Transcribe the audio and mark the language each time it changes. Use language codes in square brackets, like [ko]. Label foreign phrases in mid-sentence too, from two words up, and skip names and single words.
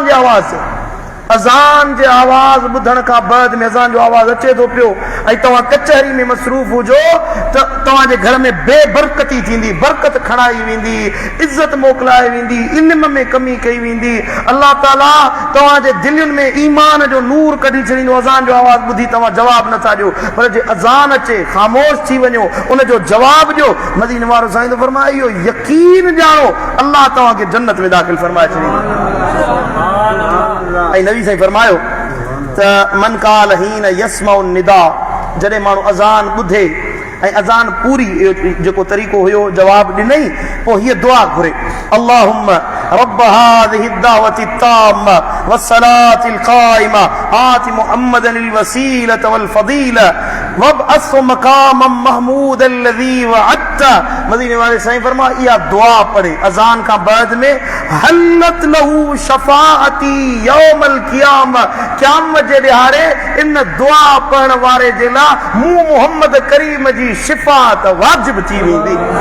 [sd] अज़ान जे आवाज़ ॿुधण खां बाद में अज़ान जो आवाज़ अचे थो पियो ऐं तव्हां कचहरी में मसरूफ़ हुजो त तव्हांजे घर में बेबरकती थींदी बरकत खणाई वेंदी इज़त मोकिलाए वेंदी इल्म में कमी कई वेंदी अल्लाह ताला तव्हांजे दिलनि में ईमान जो नूर कढी छॾींदो अज़ान जो आवाज़ ॿुधी तव्हां जवाब नथा ॾियो पर जे अज़ान अचे ख़ामोश थी वञो उन जो जवाब ॾियो मदीने वारो साईं तो फरमाए इहो यकीन ॼाणो अल्लाह तव्हांखे जन्नत में दाख़िल फरमाए छॾींदो ऐं नबी साईं फरमायो त [ar] من قال حين يسمع النداء [sd] जॾहिं माण्हू अज़ान ॿुधे ऐं अज़ान पूरी जेको तरीक़ो हुयो जवाब ॾिनई पोइ हीअ दुआ घुरे [ar] اللهم رب هذه الدعوة التامة والصلاة القائمة آت محمدا الوسيلة والفضيلة وابعثه مقاما محمودا الذي وعدته [sd] मदीने वाले साईं फरमा इहा दुआ पढ़े अज़ान खां बाद में [ar] حلت له شفاعتي يوم القيامة [sd] क़यामत जे ॾिहाड़े इन दुआ पढ़ण वारे जे लाइ मूं मुहम्मद करीम जी शिफ़ाअत वाजिब थी वेंदी